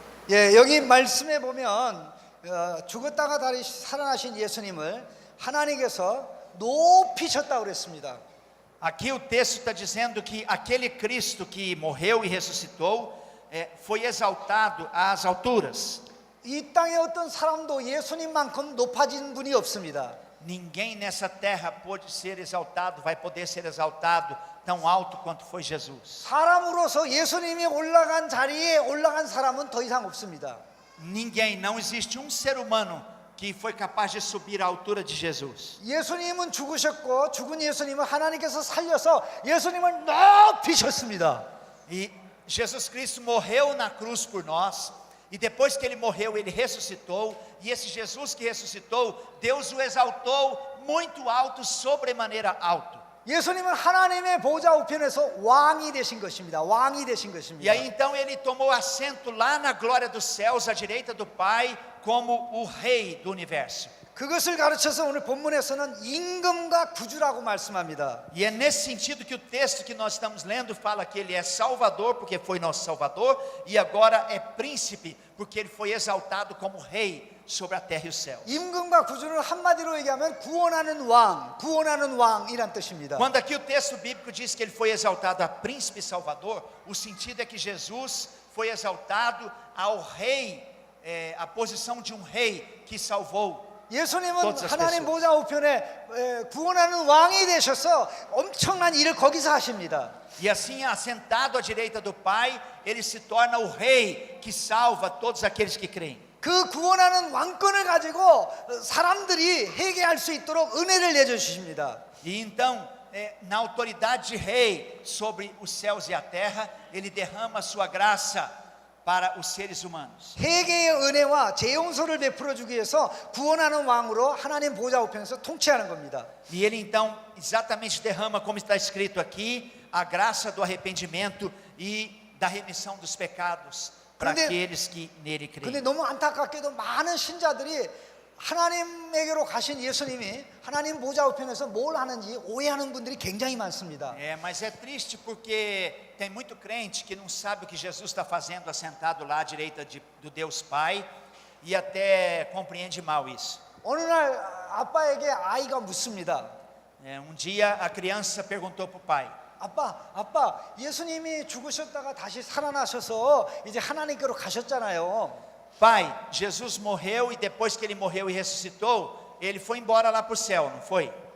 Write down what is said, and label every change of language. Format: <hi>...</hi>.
<ko>예, 여기 말씀에 보면 죽었다가 다시 살아나신 예수님을 하나님께서 높이셨다고 그랬습니다.</ko> <pt>Aqui o texto está dizendo que aquele Cristo que morreu e ressuscitou foi exaltado às alturas.</pt> <ko>이 땅에 어떤 사람도 예수님만큼 높아진 분이 없습니다.</ko> <pt>Ninguém nessa terra pode ser exaltado, vai poder ser exaltado tão alto quanto foi Jesus.</pt> <ko>사람으로서 예수님이 올라간 자리에 올라간 사람은 더 이상 없습니다.</ko> <pt>Ninguém, não existe um ser humano que foi capaz de subir à altura de Jesus.</pt> <ko>예수님은 죽으셨고 죽은 예수님을 하나님께서 살려서 예수님을 높이셨습니다.</ko> <pt>E Jesus Cristo morreu na cruz por nós. E depois que ele morreu, ele ressuscitou. E esse Jesus que ressuscitou, Deus o exaltou muito alto, sobremaneira alto.</pt> <ko>예수님은 하나님의 보좌 우편에서 왕이 되신 것입니다. 왕이 되신</ko> <pt>E</pt> <ko>것입니다.</ko> <pt>aí então ele tomou assento lá na glória dos céus, à direita do Pai, como o rei do universo.</pt> <ko>그것을 가르쳐서 오늘 본문에서는 임금과 구주라고 말씀합니다.</ko> <pt>E é nesse sentido que o texto que nós estamos lendo fala que ele é Salvador, porque foi nosso Salvador, e agora é príncipe, porque ele foi exaltado como rei sobre a terra e o céu.</pt> <ko>임금과 구주는 한마디로 얘기하면 구원하는 왕이란 뜻입니다.</ko> <pt>Quando aqui o texto bíblico diz que ele foi exaltado a príncipe e salvador, o sentido é que Jesus foi exaltado ao rei, a posição de um rei que salvou.</pt> <ko>예수님은 하나님 보좌 우편에 구원하는 왕이 되셔서 엄청난 일을 거기서 하십니다.</ko> <pt>E assim, assentado à direita do Pai, ele se torna o rei que salva todos aqueles que creem.</pt> <ko>그 구원하는 왕권을 가지고 사람들이 회개할 수 있도록 은혜를 내주십니다.</ko> <pt>E então, na autoridade de rei sobre os céus e a terra, ele derrama a sua graça para os seres humanos.</pt> <ko>회개의 은혜와 재용서를 베풀어 주기 위해서 구원하는 왕으로 하나님 보좌 우편에서 통치하는 겁니다.</ko> <pt>E ele então exatamente derrama, como está escrito aqui, a graça do arrependimento e da remissão dos pecados para aqueles que nele</pt> <ko>근데</ko> <pt>creem.</pt> <ko>너무 안타깝게도 많은 신자들이 하나님에게로 가신 예수님이 하나님 보좌 우편에서 뭘 하는지 오해하는 분들이 굉장히 많습니다.</ko> <pt>Mas é triste porque tem muito crente que não sabe o que Jesus está fazendo assentado lá à direita do Deus Pai e até compreende mal isso.</pt> <ko>어느 날 아빠에게 아이가 묻습니다.</ko> <pt>Um dia a criança perguntou para o pai:</pt> <ko>아빠, 예수님이 죽으셨다가 다시 살아나셔서 이제 하나님께로 가셨잖아요.</ko> <pt>Pai, Jesus morreu e depois que ele morreu e ressuscitou, ele foi embora lá para o céu, não foi?</pt>